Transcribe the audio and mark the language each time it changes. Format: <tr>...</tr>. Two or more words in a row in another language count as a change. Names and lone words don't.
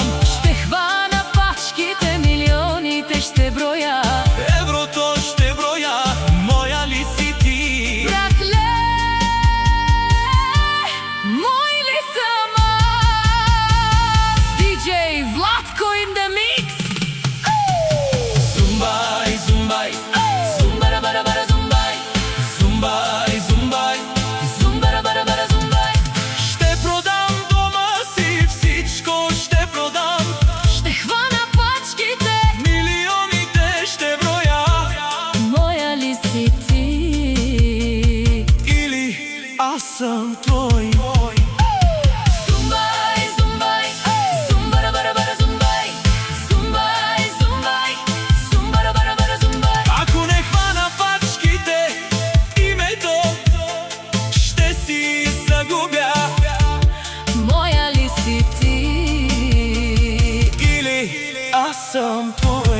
<bg>Ще хвана пачките, милионите ще броя, Еврото ще броя, моя ли си ти? братле, мой ли съм аз?</bg> <en>DJ Vlatko in the mix. Zumbai, zumbai, Zumbara bara bara zumbai, zumbai, zumbai, zumbara bara bara zumbai.</en> <bg>ще продам дома си, всичко ще продам. Ще хвана пачките, Милионите ще броя. моя ли си ти? Или аз съм твой. Zumbai, zumbai, zumbara bara bara zumbai, zumbai, zumbai, zumbara bara bara zumbai. Ако не хвана пачките, името ще си загубя. Моя ли си ти? Или аз съм твой.</bg>